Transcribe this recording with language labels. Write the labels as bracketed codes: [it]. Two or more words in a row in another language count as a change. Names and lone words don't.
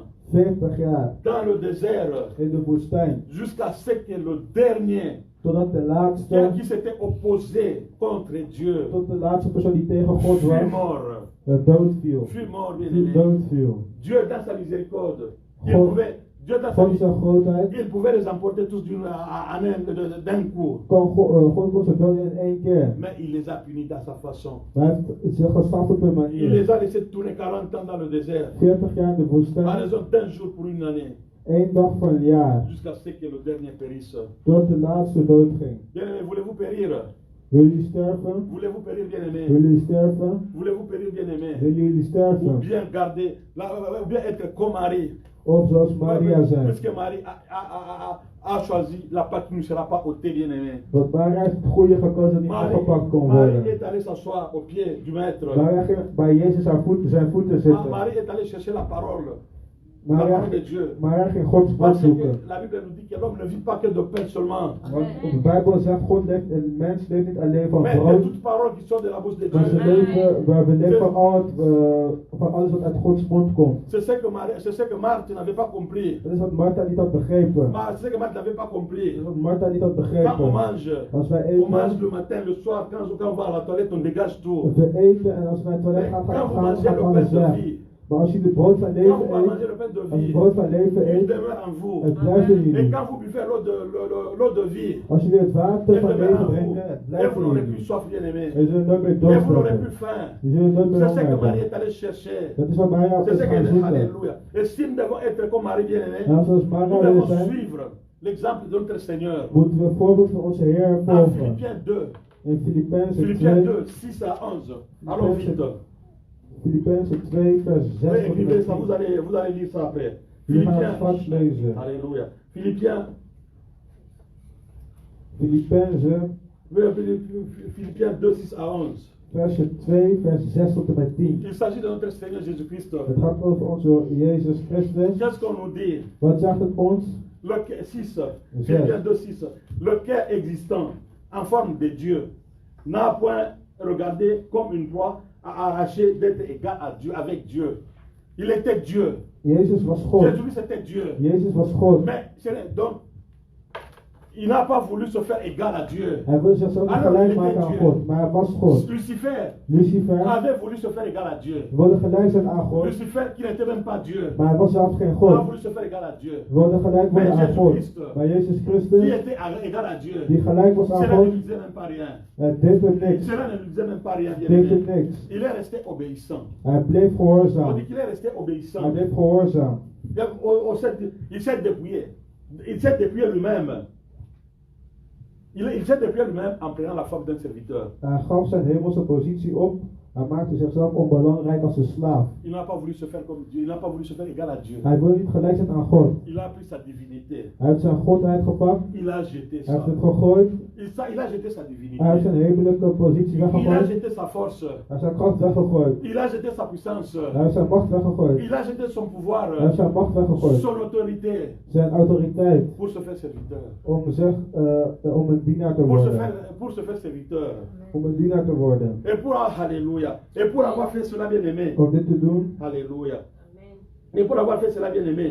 [nl] 40 jaar [fr] dans le désert [nl] in de woestijn. [fr] jusqu'à ce que le dernier [nl] Totdat de laatste, [fr] qui s'était opposé contre Dieu [nl] tot de laatste persoon die tegen God [fr] fut [nl] was, [fr] mort. [nl] dood viel. [fr] Fut mort, bien [nl] Die [fr] aimé. [nl] dood viel. [fr] Dieu dans sa miséricorde, [nl] God- [fr] Dieu dans sa [nl] God zijn [fr] miséricorde, [nl] grootheid [fr] il pouvait les emporter tous d'un coup. [nl] God kon ze doden in 1 keer. [fr] Mais il les a punis dans sa façon. [nl] Maar hij heeft ze gestraft op een [fr] Il [nl] manier. [fr] les a laissés tourner 40 ans dans le désert. [nl] 40 jaar in de [fr] À [nl] woestijn, [fr] raison d'un jour pour une année. [nl] 1 dag voor een jaar. [fr] Jusqu'à ce que le dernier périsse. [nl] Tot de laatste dood ging. [fr] Bien-aimé, voulez-vous périr? [nl] Willen jullie sterven? [fr] Voulez-vous périr, bien-aimé? [nl] Willen jullie sterven? [fr] Voulez-vous périr, bien-aimé? [nl] Willen jullie [fr] Ou [nl] sterven? [fr] bien garder, ou bien être comme Marie. [nl] Of zoals Maria zei. [fr] Puisque Marie a choisi la part qui ne sera pas ôtée, bien-aimé. [nl] Want Maria heeft het goede gekozen dat niet afgepakt kon Marie worden. [fr] est allée s'asseoir au pied du maître. [nl] Maria ging bij Jezus zijn voeten zitten. [fr] Marie est allée chercher la parole. La Maria, parole de Dieu. [nl] Maria ging Gods woord [fr] Parce que [nl] zoeken. [fr] la Bible nous dit que l'homme ne vit pas que de pain seulement, [nl] Want de Bijbel zegt, een mens leeft niet alleen van [fr] mais de [nl] brood, [fr] toute parole qui sort de la bouche de [nl] maar ze [fr] Dieu. [nl] leven, we leven van alles wat uit Gods mond komt. [fr] C'est ce que Marthe n'avait pas compris. [nl] Dat is wat Martha niet had begrepen. [fr] C'est ce que Marthe n'avait pas compris. [nl] Dat is wat Martha niet had [fr] Quand on [nl] begrepen. [fr] mange, [nl] Als wij [fr] on mange [nl] eten, [fr] le matin, le soir, quand on va à la toilette, on dégage tout. [nl] we eten en als we naar het toilet [fr] Mais [nl] gaan, [fr] quand vous [nl] gaat [fr] mangez le pain [nl] alles [fr] de [nl] weg. [fr] vie, [nl] Maar als je de brood van [fr] quand [nl] leven [fr] vous mangez [nl] eet, [fr] le pain de [nl] als je [fr] vie, [nl] brood van leven [fr] il [nl] eet, [fr] demeure en vous. [nl] het blijft in [fr] Et [nl] jullie. [fr] quand vous buvez l'eau de vie, [nl] Als jullie het water [fr] il [nl] van [fr] demeure [nl] leven [fr] en vous. [nl] drinken, het [fr] Et [nl] blijft [fr] vous [nl] in [fr] n'aurez plus [nl] jullie. [fr] soif, bien aimé. [nl] Je zult nooit meer [fr] Et vous n'aurez plus [nl] dorst [fr] faim. [nl] Je zult nooit meer [fr] C'est ce que [nl] honger Marie hebben. [fr] est allée chercher. [nl] Dat is wat Maria [fr] C'est [nl] is [fr] ce [nl] gaan [fr] qu'elle est. [nl] zoeken. [fr] Alléluia. Et si nous devons être comme Marie, bien aimé, [nl] En zoals [fr] nous Maria devons [nl] willen zijn, [fr] suivre l'exemple de notre Seigneur. [nl] moeten we het voorbeeld van onze Heer En volgen. [fr] Philippiens 2, [nl] In Filippenzen [fr] Philippiens 2, 2, 6 à 11. Allons vite. [nl] Filippenzen 2 vers 6 [fr] Oui, [nl] tot en [fr] écrivez [nl] met [fr] ça, 10. vous allez lire ça après. [nl] We gaan het vast lezen. [fr] Alléluia. Philippiens, [nl] Filippenzen, [fr] Philippiens 2, 6 à 11. [nl] versje 2 vers 6 tot en met 10. [fr] Il s'agit de notre Seigneur Jésus-Christ. [nl] Het gaat over onze Jezus Christus. [fr] Qu'est-ce qu'on nous dit? [nl] Wat zegt het ons? [fr] Le cœur, 6, Philippiens 2, 6. Le cœur existant en forme de Dieu n'a point regardé comme une proie à arracher d'être égal à Dieu, avec Dieu. Il était Dieu. [nl] Jezus was God. [fr] Jésus c'était Dieu. [nl] Jezus was God. [fr] Mais donc, il n'a pas voulu se faire égal à Dieu. [nl] Hij wilde zichzelf niet [fr] Alors, [nl] gelijk [fr] il [nl] maken [fr] était [nl] aan [fr] Dieu. [nl] God, maar hij was God. [fr] Lucifer [nl] Lucifer [fr] avait voulu se faire égal à Dieu. [nl] wilde gelijk zijn aan God, [fr] Lucifer qui n'était même pas Dieu, [nl] maar hij was zelf geen [fr] a [nl] God. [fr] voulu se faire égal à Dieu. [nl] Wilde gelijk worden aan God. Maar Jezus [fr] Qui [nl] Christus, [fr] était égal à Dieu. [nl] die gelijk was aan [fr] Cela ne [nl] God, [fr] lui disait même pas rien. [nl] deed er niks. [fr] Cela ne lui disait même pas rien. Bien [nl] Deed er [fr] aimé. [nl] niks. [fr] Il est resté obéissant. [nl] Hij bleef [fr] On [nl] gehoorzaam. [fr] dit qu'il est resté [nl] Hij [fr] obéissant. [nl] bleef gehoorzaam. [fr] Il s'est dépouillé. Il s'est dépouillé lui-même. Il s'est dépouillé lui-même en prenant la forme d'un serviteur. [nl] Hij gaf zijn hemelse positie op. Hij maakte zichzelf onbelangrijk als een slaaf. [fr] Il n'a pas voulu se faire comme Dieu. Il n'a pas voulu se faire égal à Dieu. [nl] Hij wilde niet gelijk zijn aan God. [fr] Il a pris sa divinité. [nl] Hij heeft zijn godheid gepakt. [fr] Il a jeté [nl] Hij [fr] ça. [nl] heeft het gegooid. [fr] Il a jeté sa divinité. [nl] Hij heeft zijn hemelijke positie [fr] Il a [nl] weggegooid. [fr] jeté sa force. [nl] Hij heeft zijn kracht weggegooid. [fr] Il a jeté sa puissance. [nl] Hij heeft zijn macht weggegooid. [fr] Il a jeté son [nl] Hij [fr] pouvoir. [nl] heeft zijn macht weggegooid. [fr] Son autorité. [nl] Zijn autoriteit [fr] Pour se faire serviteur. [nl] om een dienaar te [fr] Pour se [nl] worden. [fr] faire serviteur. [nl] Om een dienaar te worden. [fr] Et pour, alléluia. Et pour avoir fait cela, bien aimé. [nl] Om dit te doen, [fr] Alléluia. Et pour avoir fait cela, bien aimé.